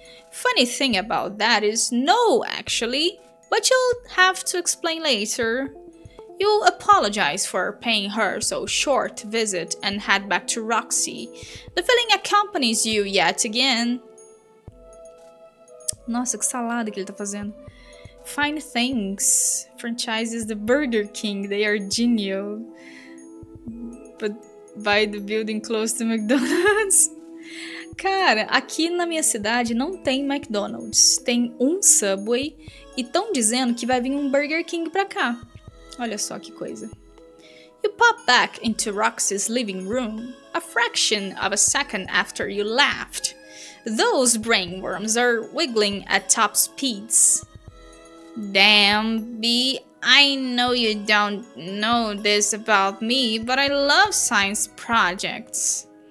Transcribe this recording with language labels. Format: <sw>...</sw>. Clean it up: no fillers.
<en>Funny thing about that is no, actually, but you'll have to explain later. You'll apologize for paying her so short a visit and head back to ROXY. The feeling accompanies you yet again.</en> <pt>Nossa, que salada que ele tá fazendo.</pt> <en>Fine Things franchises the Burger King. They are genial. But buy the building close to McDonald's.</en> <pt>Cara, aqui na minha cidade não tem McDonald's. Tem um Subway e estão dizendo que vai vir um Burger King pra cá. Olha só que coisa.</pt> <en>You pop back into ROXY's living room, a fraction of a second after you left. Those brainworms are wiggling at top speeds. Damn, B, I know you don't know this about me, but I love science projects.</en>